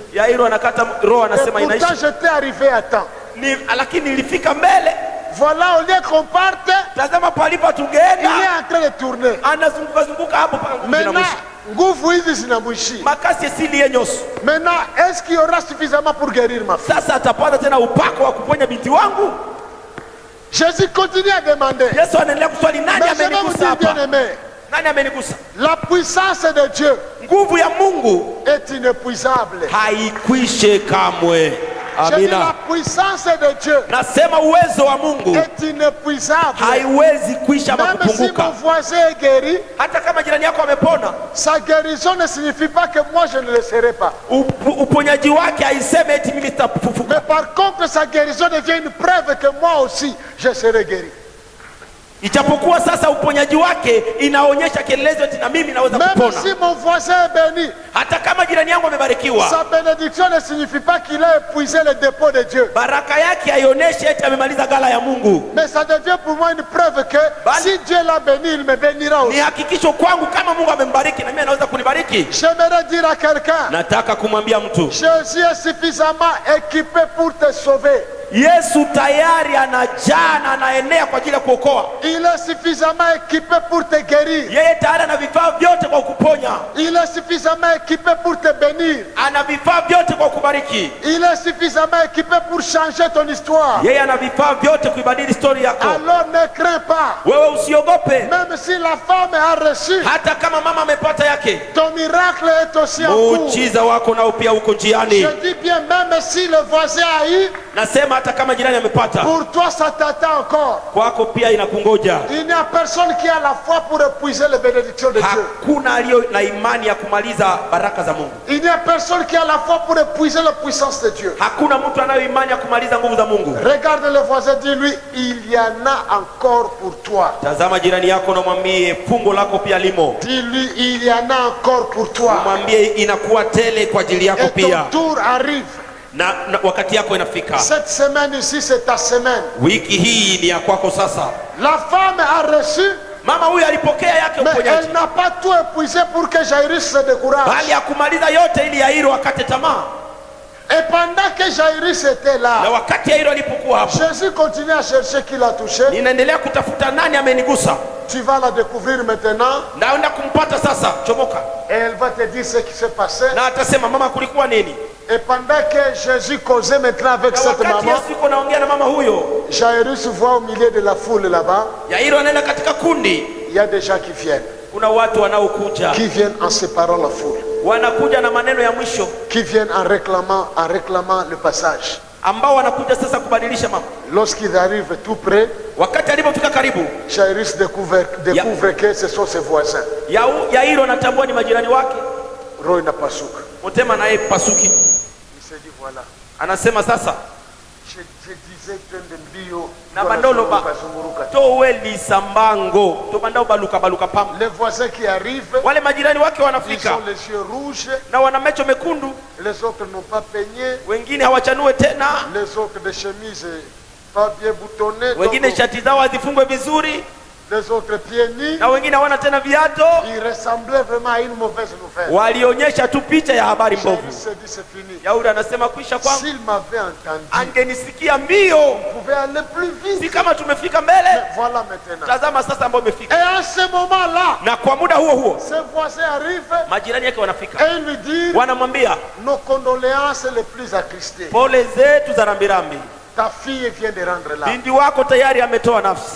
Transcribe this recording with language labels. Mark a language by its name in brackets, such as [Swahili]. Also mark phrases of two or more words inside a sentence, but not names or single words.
[Swahili] Yairo anakata roho, [French] Et [Swahili] anasema [French] pourtant [Swahili] inaisha. [French] j'étais arrivé à temps. [Swahili] Lakini nilifika mbele, [French] Voilà, au lieu qu'on parte, [Swahili] tazama palipo [French] il [Swahili] tungeenda, [French] est en train de tourner. [Swahili] anazunguka zunguka hapo mpaka nguvu [French] Maintenant, [Swahili] zinamwisha. nguvu hizi zinamwishi. Makasi asili yenyoso. [French] Maintenant, est-ce qu'il y aura suffisamment pour guérir ma fille? [Swahili] Sasa atapata tena upako wa kuponya binti wangu? [French] Jésus continue à demander. [Swahili] Yesu anaendelea kuswali, nani [French] Mais je vais vous [Swahili] amenigusa [French] dire, [Swahili] hapa? [French] bien-aimé, [Swahili] Nani amenigusa? [French] la puissance de Dieu [Swahili] Nguvu ya Mungu [French] est inépuisable. [Swahili] haikwishe kamwe. [French] J'ai dit la [Swahili] Amina. [French] puissance de Dieu [Swahili] Nasema uwezo wa Mungu [French] est inépuisable. [Swahili] haiwezi kuisha ama [French] Même si [Swahili] kupunguka. [French] mon voisin est guéri, [Swahili] Hata kama jirani yako amepona, [French] sa guérison ne signifie pas que moi je ne le serai pas. [Swahili] uponyaji wake haiseme eti mimi [French] Mais [Swahili] sitafufuka. [French] par contre, sa guérison devient une preuve que moi aussi je serai guéri. [Swahili] Ijapokuwa sasa uponyaji wake inaonyesha kielelezo eti na mimi naweza [French] Même [Swahili] kupona. [French] si mon voisin est béni, [Swahili] Hata kama jirani yangu amebarikiwa, [French] sa bénédiction ne signifie pas qu'il a épuisé le dépôt de Dieu. [Swahili] baraka yake haionyeshi eti amemaliza gala ya Mungu. [French] Mais ça devient pour moi une preuve que si Dieu l'a béni, il me bénira [Swahili] Ni [French] aussi. [Swahili] hakikisho kwangu kama Mungu amembariki na mimi anaweza kunibariki. [French] J'aimerais dire à quelqu'un, [Swahili] Nataka kumwambia mtu, [French] Jésus est suffisamment équipé pour te sauver. [Swahili] Yesu tayari anajaa na anaenea kwa ajili ya kuokoa. [French] Il est suffisamment équipé pour te guérir. [Swahili] Yeye tayari ana vifaa vyote kwa kuponya, [French] Il est suffisamment équipé pour te bénir. [Swahili] ana vifaa vyote kwa kubariki. [French] Il est suffisamment équipé pour changer ton histoire. [Swahili] Yeye ana vifaa vyote kuibadili historia yako. [French] Alors ne crains pas. [Swahili] Wewe usiogope, [French] Même si la femme a reçu, [Swahili] hata kama mama amepata yake, [French] ton miracle est aussi en cours. [Swahili] muujiza wako nao pia uko njiani. [French] Je dis bien, même si le voisin a eu, [Swahili] Nasema hata kama jirani amepata, [French] pour toi ça t'attend encore. [Swahili] kwako pia inakungoja. [French] Il n'y a personne qui a la foi pour épuiser les bénédictions de Dieu. [Swahili] Hakuna aliyo na imani ya kumaliza baraka za Mungu. [French] Il n'y a personne qui a la foi pour épuiser la puissance de Dieu. [Swahili] Hakuna mtu anayo imani ya kumaliza nguvu za Mungu. [French] Regarde le voisin, dis-lui, il y en a encore pour toi. [Swahili] Tazama jirani yako na mwambie fungo lako pia limo. [French] Dis-lui, il y en a encore pour toi. [Swahili] Mwambie inakuwa tele kwa ajili yako [French] Et [Swahili] pia. [French] ton tour arrive. [Swahili] Na wakati yako inafika. [French] Cette semaine ici, c'est ta semaine. [Swahili] Wiki hii ni ya kwako sasa. [French] La femme a reçu, [Swahili] Mama huyu alipokea yake [French] mais [Swahili] uponyaji, [French] elle n'a pas tout épuisé pour que Jairus se décourage. [Swahili] bali ya kumaliza yote ili Yairo akate tamaa. [French] Et pendant que Jairus était [Swahili] Na [French] là, [Swahili] wakati Yairo alipokuwa hapo, [French] Jésus continue à chercher qui l'a touché. [Swahili] ninaendelea kutafuta nani amenigusa. [French] Tu vas la découvrir maintenant [Swahili] Naenda kumpata sasa, chomoka. [French] et elle va te dire ce qui s'est passé. [Swahili] Na atasema mama, kulikuwa nini? [French] Et pendant que Jésus causait maintenant avec [Swahili] Na [French] cette [Swahili] wakati [French] maman, [Swahili] Yesu yuko naongea na mama huyo, [French] Jairus voit au milieu de la foule là-bas, [Swahili] Yairo anaenda katika kundi. [French] il y a des gens qui viennent. [Swahili] Kuna watu wanaokuja, [French] Qui viennent en séparant la foule. [Swahili] wanakuja na maneno ya mwisho, [French] Qui viennent en réclamant le passage. [Swahili] ambao wanakuja sasa kubadilisha mambo. [French] Lorsqu'ils arrivent tout près, [Swahili] Wakati alipofika karibu, [French] Jairus découvre que ce sont ses voisins. [Swahili] Yairo anatambua ni majirani wake. Roho inapasuka. [Lingala] Motema naye pasuki, [French] Il se dit voilà, [Swahili] anasema sasa, [French] Je disais [Swahili] twende mbio [Lingala] na bandolo ba towe lisambango to bandao baluka pam. [French] Les voisins qui arrivent, [Swahili] wale majirani wake [French] ils [Swahili] wanafika [French] ont les yeux rouges, [Swahili] na wana macho mekundu, [French] les autres n'ont pas peigné, [Swahili] wengine hawachanue tena, [French] les autres des chemises pas bien boutonnées, [Swahili] wengine shati zao hazifungwe vizuri, [French] les autres pieds nus. [Swahili] na wengine hawana tena viato. [French] Ils ressemblaient vraiment à une mauvaise nouvelle. [Swahili] Walionyesha tu picha ya habari mbovu. [French] Jairus se dit c'est fini. [Swahili] Yahuda anasema kwisha kwangu. [French] S'il m'avait entendu, [Swahili] Angenisikia mbio. [French] on pouvait aller plus vite. [Swahili] Si kama tumefika mbele. [French] Mais voilà maintenant. [Swahili] Tazama sasa ambao umefika. [French] Et à ce moment-là, [Swahili] Na kwa muda huo [French] ses voisins arrivent [Swahili] majirani yake wanafika. [French] et ils lui disent, [Swahili] Wanamwambia [French] nos condoléances les plus attristées. [Swahili] pole zetu za rambirambi. [French] Ta fille vient de rendre là. [Swahili] Binti wako tayari ametoa nafsi.